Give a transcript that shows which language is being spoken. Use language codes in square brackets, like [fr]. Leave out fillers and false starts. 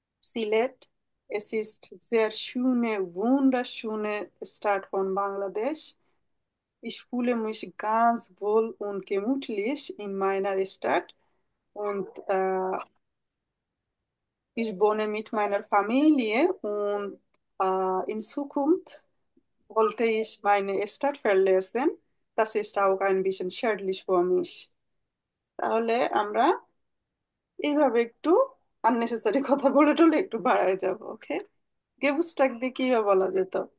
[de] Sylhet, es ist sehr schöne wunderschöne Stadt von Bangladesch, ich fühle mich ganz wohl und gemütlich in meiner Stadt und ich wohne mit meiner Familie und in Zukunft wollte ich meine Stadt verlassen. Das ist auch ein bisschen schädlich für mich. [bn] তাহলে আমরা এইভাবে একটু unnecessary কথা বলে টলে একটু বাড়ায় যাব। ওকে, Geburtstag দিয়ে কি বা বলা যেত?